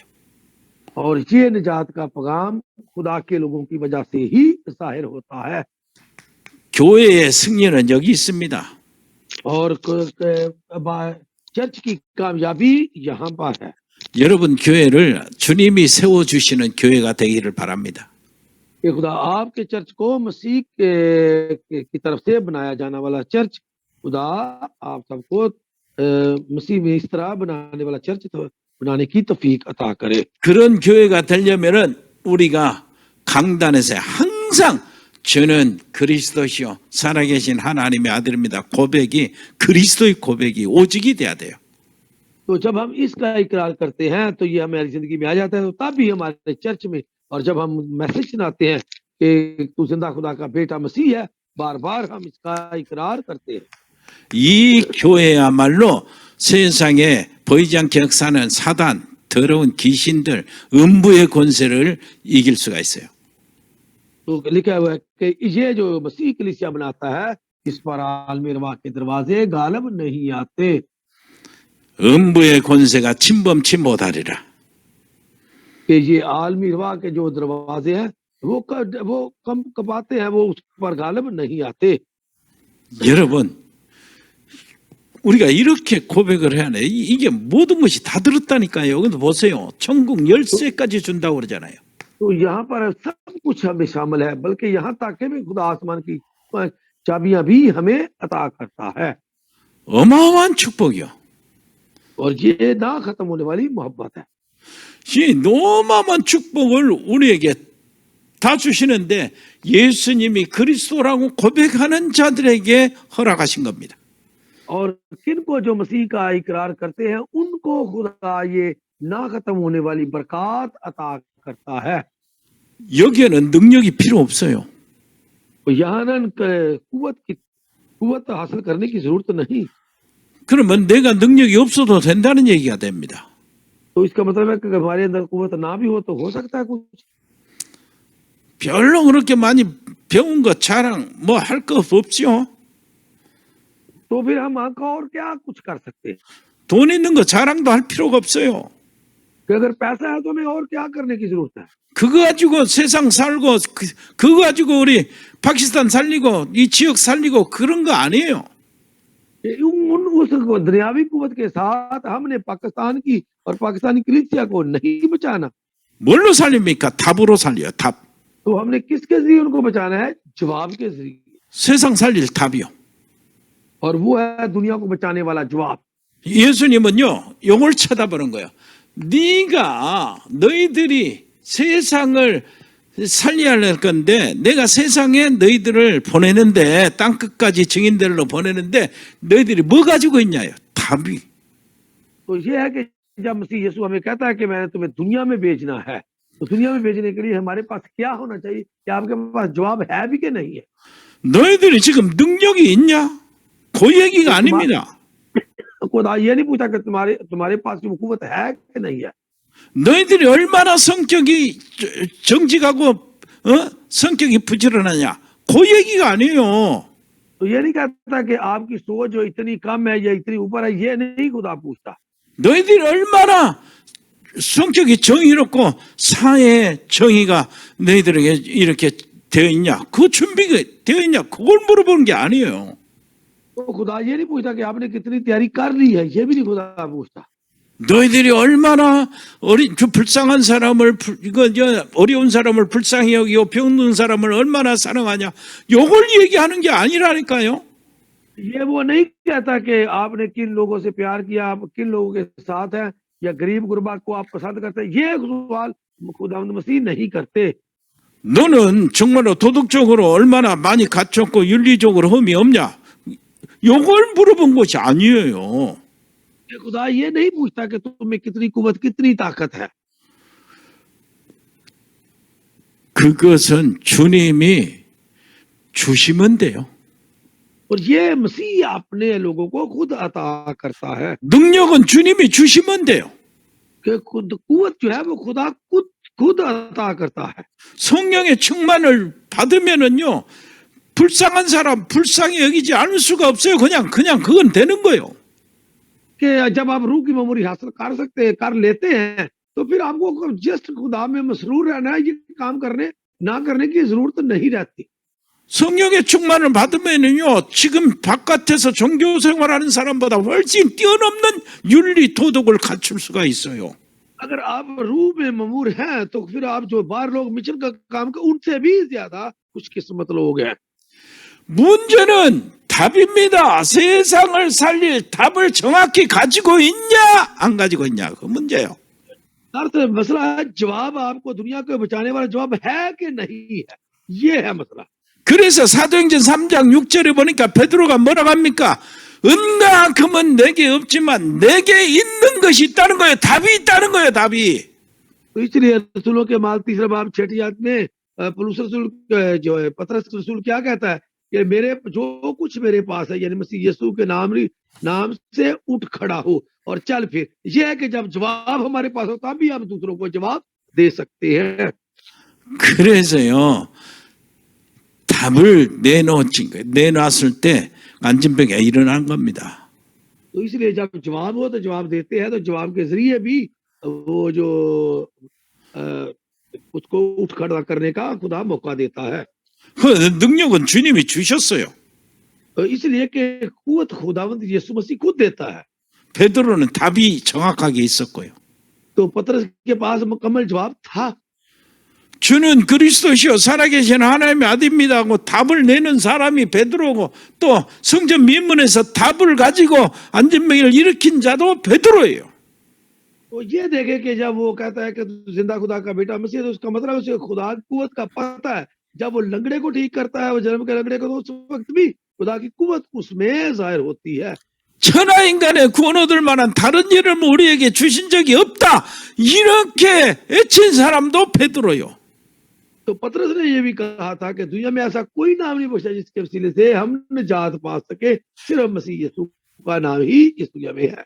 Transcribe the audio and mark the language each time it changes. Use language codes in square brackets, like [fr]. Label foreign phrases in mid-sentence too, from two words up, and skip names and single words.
[ur] اور یہ نجات کا پیغام خدا کے لوگوں کی وجہ سے ہی ظاہر ہوتا ہے. [ko] 교회의 승리는 여기 있습니다. [ur] اور چرچ کی کامیابی یہاں پر ہے. [ko] 여러분 교회를 주님이 세워주시는 교회가 되기를 바랍니다. [ur] کہ خدا آپ کے چرچ کو مسیح کی طرف سے بنایا جانے والا چرچ، خدا آپ سب کو مسیح میں اس طرح بنانے والا چرچ بنانے کی توفیق عطا کرے. [ko] 그런 교회가 되려면은 우리가 강단에서 항상 저는 그리스도시요 살아계신 하나님의 아들입니다. 고백이 그리스도의 고백이 오직이 돼야 돼요. [ur] تو جب ہم اس کا اقرار کرتے ہیں تو یہ ہماری زندگی میں آ جاتا ہے. تو تب بھی ہمارے چرچ میں اور جب ہم میسج سناتے ہیں کہ تو زندہ خدا کا بیٹا مسیح ہے، بار بار ہم اس کا اقرار کرتے ہیں. [ko] 이 교회야말로 세상에 보이지 않게 역사하는 사단, 더러운 귀신들, 음부의 권세를 이길 수가 있어요. [ur] تو لکھا ہوا ہے کہ یہ جو مسیح کلیسیا بناتا ہے اس پر عالمی روا کے دروازے غالب نہیں آتے. [ko] 음부의 권세가 침범치 못하리라. [ur] کہ یہ عالمی روا کے جو دروازے ہیں وہ کم کپاتے ہیں، وہ اس پر غالب نہیں آتے. [ko] 여러분 우리가 이렇게 고백을 해야 돼. 이게 모든 것이 다 들었다니까요. 근데 보세요. 천국 열쇠까지 준다고 그러잖아요. [ur] تو یہاں پر سب کچھ ہمیں شامل ہے، بلکہ یہاں تک کہ بھی خدا آسمان کی چابیاں بھی ہمیں عطا کرتا ہے. [ko] 어마어마한 축복이요. [ur] اور یہ نہ ختم ہونے والی محبت ہے. [ko] 이 어마어마한 축복을 우리에게 다 주시는데 예수님이 그리스도라고 고백하는 자들에게 허락하신 겁니다. [ur] اور کن کو جو مسیح کا اقرار کرتے ہیں ان کو خدا یہ نہ ختم ہونے والی برکت عطا کرتا ہے. [ko] 여기에는 능력이 필요 없어요. [ur] یہاں قوت حاصل کرنے کی ضرورت نہیں. [ko] 그러면 내가 능력이 없어도 된다는 얘기가 됩니다. [ur] تو اس کا مطلب ہے کہ ہمارے اندر قوت نہ بھی ہو تو ہو سکتا ہے کچھ. [ko] 별로 그렇게 많이 배운 거 자랑 뭐 할 거 없지요. [ur] تو پھر ہم آنکھا اور کیا کچھ کر سکتے ہیں. [ko] 돈 있는 거 자랑도 할 필요가 없어요. [ur] کہ اگر پیسہ ہے تو ہمیں اور کیا کرنے کی ضرورت ہے. [ko] 그거 가지고 세상 살고 그거 가지고 우리 파키스탄 살리고 이 지역 살리고 그런 거 아니에요. [ur] اس دنیاوی قوت کے ساتھ ہم نے پاکستان کی اور پاکستانی کلیسیا کو نہیں بچانا, [ko] 뭘로 살립니까? 답으로 살려요. 답. [ur] تو ہم نے کس کے ذریعے ان کو بچانا ہے? جواب کے ذریعے, [ko] 세상 살릴 답이요. [ur] اور وہ ہے دنیا کو بچانے والا جواب. [ko] 예수님은요, 용을 쳐다보는 거예요. 너희들이 세상을 살려야 할 건데, 내가 세상에 너희들을 보내는데, 땅끝까지 증인들로 보내는데, 너희들이 뭐 가지고 있냐요? 답이. [ur] تو یہ ہے کہ جب مسیح یسوع ہمیں کہتا ہے کہ میں نے تمہیں دنیا میں بھیجنا ہے، تو دنیا میں بھیجنے کے لیے ہمارے پاس کیا ہونا چاہیے? کہ آپ کے پاس جواب ہے بھی کہ نہیں ہے? [ko] 너희들이 지금 능력이 있냐? 그 얘기가 아닙니다. [ur] خدا یہ نہیں پوچھا کہ تمہارے پاس وہ قوت ہے کہ نہیں ہے. [ko] 너희들이 얼마나 성격이 정직하고 성격이 부지런하냐? 그 얘기가 아니에요. [ur] تو یہ نہیں کہتا کہ آپ کی سوچ جو اتنی کم ہے یا اتنی اوپر ہے، یہ نہیں خدا پوچھتا. [ko] 너희들이 얼마나 성격이 정의롭고 사회의 정의가 너희들에게 이렇게 되어 있냐? 그 준비가 되어 있냐? 그걸 물어보는 게 아니에요. [ur] تو خدا یہ نہیں پوچھتا کہ آپ نے کتنی تیاری کر لی ہے، یہ بھی نہیں خدا پوچھتا. [ko] 너희들이 얼마나 불쌍한 사람을 어려운 사람을 불쌍히 여기고 병든 사람을 얼마나 사랑하냐? 요걸 얘기하는 게 아니라니까요. [ur] یہ وہ نہیں کہتا کہ آپ نے کن لوگوں سے پیار کیا، آپ کن لوگوں کے ساتھ ہیں، یا غریب غربا کو آپ پسند کرتے ہیں، یہ سوال خداوند مسیح نہیں کرتے. [ko] 너는 정말로 도덕적으로 얼마나 많이 갖췄고 윤리적으로 흠이 없냐? 요걸 물어본 것이 아니에요. [ur] خدا یہ نہیں پوچھتا کہ تمہیں کتنی قوت، کتنی طاقت ہے. [ko] 그것은 주님이 주시면 돼요. [ur] اور یہ مسیح اپنے لوگوں کو خود عطا کرتا ہے. [ko] 능력은 주님이 주시면 돼요. [ur] کہ خود قوت جو ہے وہ خدا خود عطا کرتا ہے. [ko] 성령의 충만을 받으면은요, 불쌍한 사람 불쌍히 여기지 않을 수가 없어요. 그냥 그건 되는 거예요. [ur] کہ جب آپ روح کی میموری حاصل کر لیتے ہیں، تو پھر آپ کو جسٹ خدا میں مسرور رہنا ہے، یہ کام نہ کرنے کی ضرورت نہیں رہتی. [ko] 성령의 충만을 받으면은요, 지금 바깥에서 종교 생활하는 사람보다 훨씬 뛰어넘는 윤리 도덕을 갖출 수가 있어요. [ur] اگر آپ روح میں معمور ہیں، تو پھر آپ جو باہر لوگ مشن کا کام کر، ان سے بھی زیادہ خوش قسمت لوگ ہیں. [ko] 문제는 답입니다. 세상을 살릴 답을 정확히 가지고 있냐, 안 가지고 있냐, 그 문제예요. [ur] ارتھ مسئلہ ہے، جواب آپ کو دنیا کو بچانے والا جواب ہے کہ نہیں ہے، یہ ہے مسئلہ. [ko] 그래서 사도행전 3장 6절에 보니까 베드로가 뭐라고 합니까? 은과 금은 내게 없지만 내게 있는 것이 있다는 거예요. 답이 있다는 거예요. 답이. [ur] تو اس لیے رسولوں کے مال 3 باب 6 آیت میں پولس رسول جو ہے پطرس رسول کیا کہتا ہے کہ میرے جو کچھ میرے پاس ہے، یعنی مسیح یسوع کے نام سے اٹھ کھڑا ہو اور چل پھر. یہ ہے کہ جب جواب ہمارے پاس ہو تب بھی ہم دوسروں کو جواب دے سکتے ہیں. [ko] 그래서요, 답을 내놨을 때 안진병이 일어난 겁니다. [ur] تو اس لیے جب جواب ہو تو جواب دیتے ہیں، تو جواب کے ذریعے بھی وہ جو اس کو اٹھ کھڑا کرنے کا خدا موقع دیتا ہے. [ko] 그 능력은 주님이 주셨어요. [ur] تو اس لیے کہ قوت خداوند یسوع مسیح خود دیتا ہے. [ko] 베드로는 답이 정확하게 있었고요. [ur] تو پطرس کے پاس مکمل جواب تھا. [ko] 주는 그리스도시요 살아계신 하나님의 아들입니다 하고 답을 내는 사람이 베드로고, 또 성전 민문에서 답을 가지고 안진병을 일으킨 자도 베드로예요. [ur] تو یہ دیکھے کہ جب وہ کہتا ہے کہ زندہ خدا کا بیٹا مسیح، تو اس کا مطلب اسے خدا کی قوت کا پتہ ہے. جب وہ لنگڑے کو ٹھیک کرتا ہے، وہ جنم کے لنگڑے کو، تو اس وقت بھی خدا کی قوت اس میں ظاہر ہوتی ہے. [ko] 천하 인간의 구원 얻을 만한 다른 이름을 우리에게 주신 적이 없다, 이렇게 외친 사람도 베드로요. [ur] تو پطرس نے یہ بھی کہا تھا کہ دنیا میں ایسا کوئی نام نہیں بچا جس کے وسیلے سے ہم نجات پا سکے، صرف مسیح یسوع کا نام ہی اس دنیا میں ہے.